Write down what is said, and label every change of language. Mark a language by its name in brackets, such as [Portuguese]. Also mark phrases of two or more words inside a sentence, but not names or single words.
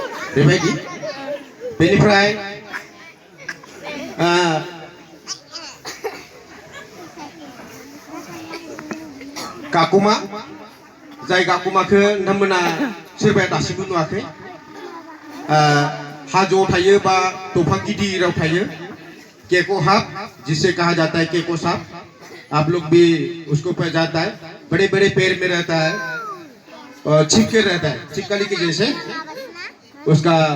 [Bodo] बेबायदि बेनिफ्राय गाकुमा जाय गाकुमाखौ नोंथांमोना सोरबाया दासिमबो नुवाखै हाजोआव थायो बा दंफां गिदिराव थायो केको हाप [Hindi] जिसे कहा जाता है केको साप आप लोग भी उसको पहचानता है बड़े बड़े पेड़ में रहता है और छिपके रहता है छिपकली के जैसे उसका